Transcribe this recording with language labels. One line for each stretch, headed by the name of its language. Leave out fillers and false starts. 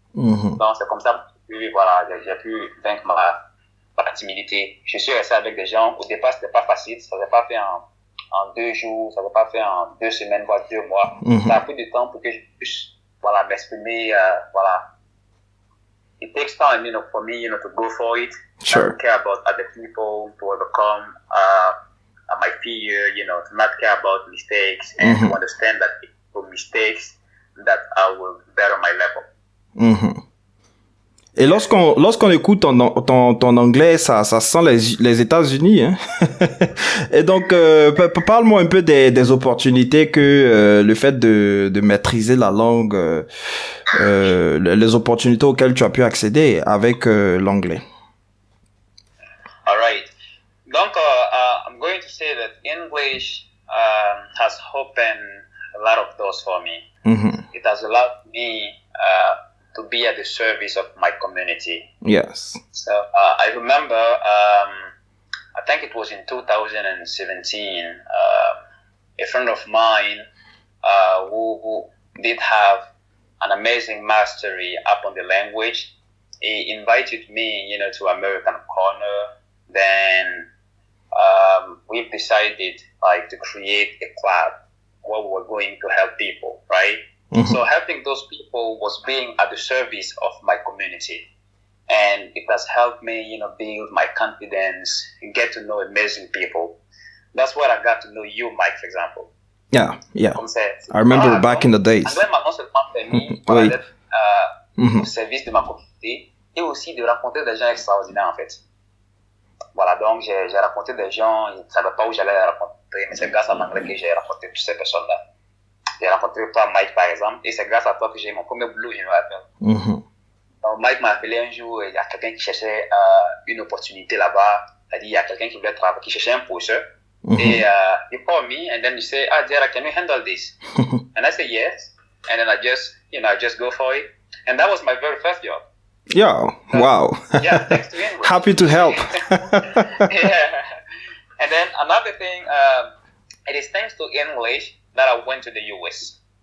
French: Donc, c'est comme ça que, voilà, j'ai pu vaincre ma timidité. Je suis resté avec des gens. Au départ, c'était pas facile. Ça s'est pas fait en 2 jours. Ça s'est pas fait en 2 semaines, voire 2 mois. Ça a pris du temps pour que je puisse, voilà, m'exprimer, voilà.
English: It takes time, for me, to go for it. Sure. To care about other people, to overcome my fear, to not care about mistakes, and to understand that for mistakes that I will better my level.
French: Et lorsqu'on écoute ton anglais, ça sent les États-Unis, hein. Et donc, parle-moi un peu des opportunités que le fait de maîtriser la langue, les opportunités auxquelles tu as pu accéder avec l'anglais.
English: All right. Donc, I'm going to say that English has opened a lot of doors for me. It has allowed me to be at the service of my community. Yes. So I remember, I think it was in 2017, a friend of mine who did have an amazing mastery up on the language. He invited me, to American Corner. Then we've decided to create a club where we were going to help people, right? So helping those people was being at the service of my community. And it has helped me, build my confidence and get to know amazing people. That's where I got to know you, Mike, for example. Yeah. I remember back in the days.
French: Anglais m'a non seulement permis d'être au service de ma communauté et aussi de rencontrer des gens extraordinaires, en fait. Voilà, donc j'ai rencontré des gens, ils ne savaient pas où j'allais les rencontrer, mais c'est grâce à l'anglais que j'ai rencontré toutes ces personnes-là. J'ai rencontré toi, Mike, par exemple, et c'est grâce à toi que j'ai eu mon premier boulot, je me rappelle. Donc, Mike m'a appelé un jour, il y a quelqu'un qui cherchait une opportunité là-bas. C'est-à-dire, il y a quelqu'un qui voulait travailler, qui cherchait un poseur.
English: Et you call me, and then you say, Jera, can you handle this? And I say yes. And then I just go for it. And that was my very first job. Yeah, so, wow. Yeah, thanks to English. Happy to help. Yeah. And then another thing, it is thanks to English that I went to the US.